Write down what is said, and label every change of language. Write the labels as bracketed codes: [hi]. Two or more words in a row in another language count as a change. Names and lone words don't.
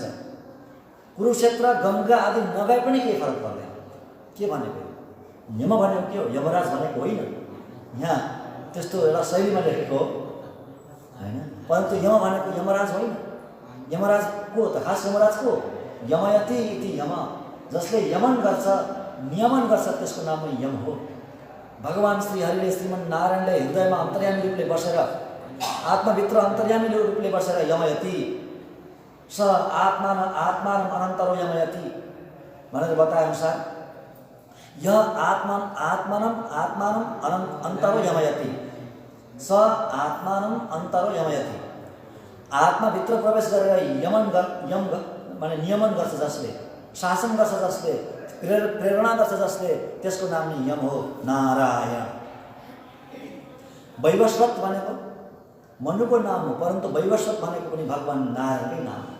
[ne] कुरुक्षेत्र गङ्गा आदि नगए पनि केही फरक पर्दैन। के भनेको? यम भनेको के हो? यमराज भनेको होइन। यहाँ त्यस्तो एउटा शैलीमा लेखेको हो होइन, परन्तु यम भनेको यमराज होइन। यमराज को त? खास यमराज को? [sa] यमयति इति यम, [ne] जसले यमन गर्छ, नियमन गर्छ, त्यसको नाम यम हो। भगवान श्री हरिले, श्रीमन नारायणले हृदयमा अन्तर्यामी रूपले बसेर आत्माभित्र अन्तर्यामी रूपले बसेर [sa] यमयति स आत्मान अनन्तरो यमयति [ne] भनेर बताए अनुसार [sa] यह आत्मानम अन्तरो यमयति स आत्मानम अन्तरो यमयति। [ne] आत्माभित्र प्रवेश गरेर यम माने नियमन गर्छ जसले, शासन गर्छ जसले, प्रेरणा गर्छ जसले, त्यसको नाम नै यम हो, नारायण। वैवस्वत भनेको मनुको नाम हो, परन्तु वैवस्वत भनेको पनि भगवान नारायणकै नाम हो।